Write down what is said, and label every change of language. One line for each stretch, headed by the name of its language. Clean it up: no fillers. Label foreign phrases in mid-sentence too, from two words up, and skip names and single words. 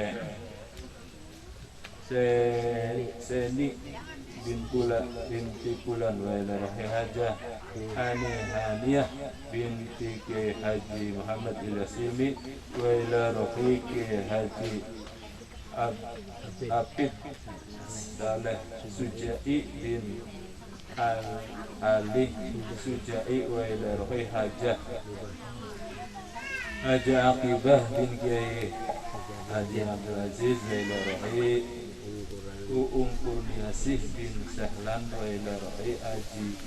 Arabic: Seni binti Bulan وإلى روح Hajjah Haniyah binti Ki Haji Muhammad Ilasimi وإلى روح Ki Haji Abid Saleh Sujai bin Ali Sujai وإلى روح Hajjah Aqibah bin Kiai Haji Abdul Aziz وإلى روح Uung Kurniasih bin Sahlan وإلى روح Haji